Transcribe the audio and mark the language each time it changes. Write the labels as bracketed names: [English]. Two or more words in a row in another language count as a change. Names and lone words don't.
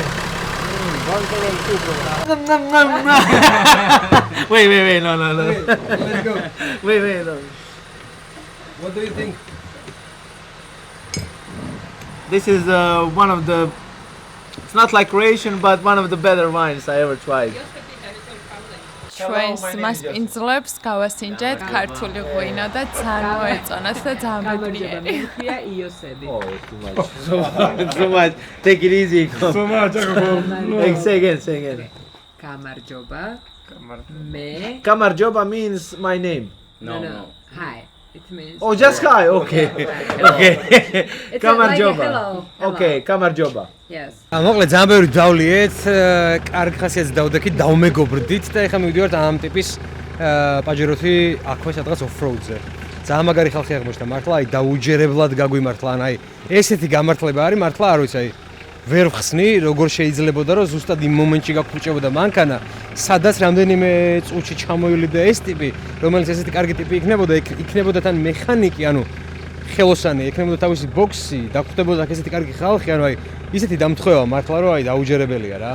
[English] One problem, two problems. Wait, no. Let's go. Wait, no. What do you think? This is one of the. It's not like Croatian, but one of the better wines I ever tried. [Georgian] ჩვენს მასპინძლებს გავასინჯეთ ქართული ღვინო და ძალიან მოეწონათ და ძალიან ბედნიერი. [English] Mafia Iosedi. Oh, too much. Too much. Take it easy. So much. Say again. Kamarjoba. Me. Kamarjoba means my name. No. Hi. It means. Oh, just hi. Okay. It's Kamarjoba. Like hello. Okay, Kamarjoba. Yes. [Georgian] მოკლედ ძალიან ბევრი დავლიეთ, კარგი ხასიათის დავდექით, დავმეგობრდით და ეხლა მივიდივართ ამ ტიპის პაჯეროთი აქვე სადღაც off-road-ზე. ძალიან მაგარი ხალხი აღმოჩნდა, მართლა აი დაუჯერებლად გაგვიმართლა, ან აი ესეთი გამართლება არის, მართლა არ ვიცი, აი ვერ ვხსნი, როგორ შეიძლებოდა რომ ზუსტად იმ მომენტში გაგფუჭებოდა მანქანა, სადაც რამდენიმე წუთში ჩამოივლიდა ეს ტიპი, რომელიც ესეთი კარგი ტიპი იქნებოდა თან მექანიკი, ანუ ხელოსანი, იქნებოდა თავისი ბოქსი, დაგვხვდებოდა აქ ესეთი კარგი ხალხი, ანუ აი ისეთი დამთხევა მართლა რომ აი დაუჯერებელია რა.